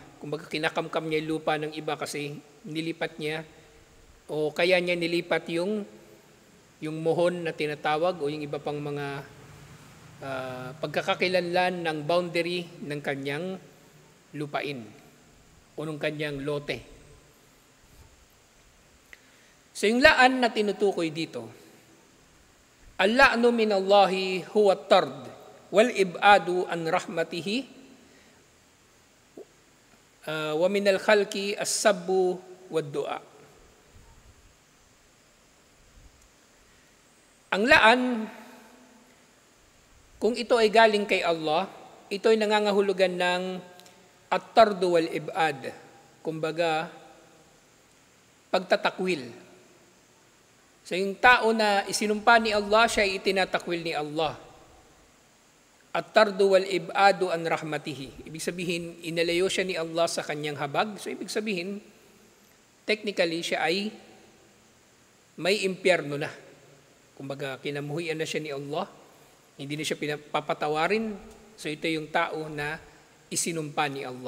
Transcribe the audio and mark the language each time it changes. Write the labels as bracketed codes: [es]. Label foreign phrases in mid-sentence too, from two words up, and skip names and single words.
[tl] Kumbaga kinakamkam niya yung lupa ng iba kasi nilipat niya o kaya niya nilipat yung mohon na tinatawag o yung iba pang mga pagkakakilanlan ng boundary ng kanyang lupain o ng kanyang lote. So yung laan na tinutukoy dito, [ar] اللعن من الله هو الطرد والإبعاد عن رحمته ومن الخلق السب والدعاء. [tl] Ang laan, kung ito ay galing kay Allah, ito ay nangangahulugan ng [ar] الطرد والإبعاد. [tl] Kumbaga, pagtatakwil. So yung tao na isinumpa ni Allah, siya ay itinatakwil ni Allah. [ar] الطرد والإبعاد عن رحمته. [tl] Ibig sabihin, inalayo siya ni Allah sa kanyang habag. So ibig sabihin, technically siya ay may impyerno na. Kumbaga, kinamuhian na siya ni Allah. Hindi na siya pinapapatawarin. So ito yung tao na isinumpa ni Allah.